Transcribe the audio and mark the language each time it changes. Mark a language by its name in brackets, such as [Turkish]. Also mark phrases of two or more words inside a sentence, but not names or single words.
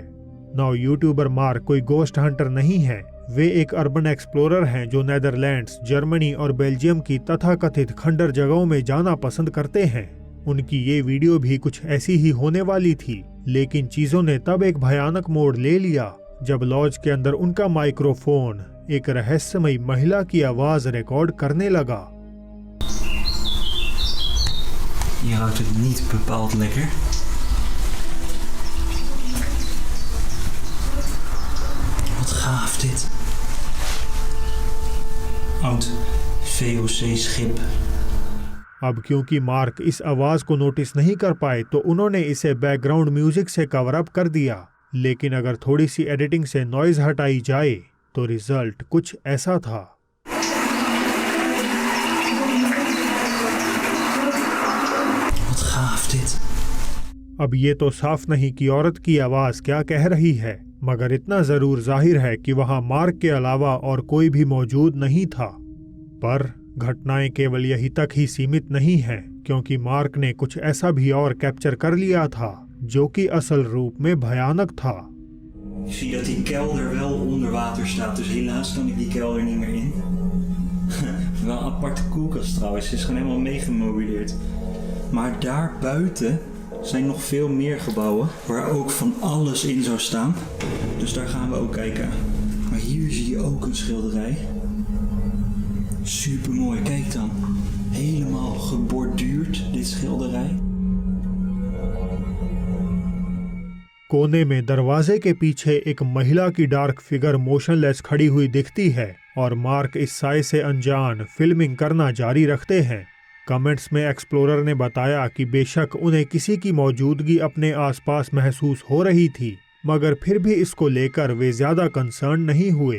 [Hindi] नाउ यूट्यूबर मार्क कोई [English] ghost hunter [Hindi] नहीं है, वे एक [English] urban explorer [Hindi] हैं जो नेदरलैंड्स, जर्मनी और बेल्जियम की तथाकथित खंडर जगहों में जाना पसंद करते हैं। उनकी ये वीडियो भी कुछ ऐसी ही होने वाली थी, लेकिन चीजों ने तब एक भयानक मोड़ ले लिया जब लॉज के अंदर उनका माइक्रोफोन एक रहस्यमयी महिला की आवाज रिकॉर्ड करने लगा। [Dutch] Je ruikt het niet bepaald lekker. Wat gaaf dit. Oud VOC-schip. [Hindi] अब क्योंकि मार्क इस आवाज को नोटिस नहीं कर पाए तो उन्होंने इसे [English] background music [Hindi] से [English] cover up [Hindi] कर दिया, लेकिन अगर थोड़ी सी एडिटिंग से नॉइज हटाई जाए तो रिजल्ट कुछ ऐसा था। [Dutch] Wat gaaf dit. [Hindi] अब ये तो साफ नहीं कि औरत की आवाज क्या कह रही है, मगर इतना जरूर जाहिर है कि वहां मार्क के अलावा और कोई भी मौजूद नहीं था। पर घटनाएं केवल यही तक ही सीमित नहीं हैं, क्योंकि मार्क ने कुछ ऐसा भी और कैप्चर कर लिया था जो कि असल रूप में भयानक था। [Dutch] Ik zie dat die kelder wel onder water staat, dus helaas kan ik die kelder niet meer in. Wel een aparte koelkast trouwens, is gewoon helemaal meegemobileerd. Maar daar buiten zijn nog veel meer gebouwen waar ook van alles in zou staan. Dus daar gaan we ook kijken. Maar hier zie je ook een schilderij. Super mooi, kijk dan. Helemaal geborduurd, dit schilderij. [Hindi] कोने में दरवाजे के पीछे एक महिला की [English] dark figure motionless [Hindi] खड़ी हुई दिखती है और मार्क इस साए से अनजान फिल्मिंग करना जारी रखते हैं। कमेंट्स में एक्सप्लोरर ने बताया कि बेशक उन्हें किसी की मौजूदगी अपने आसपास महसूस हो रही थी, मगर फिर भी इसको लेकर वे ज्यादा कंसर्न नहीं हुए।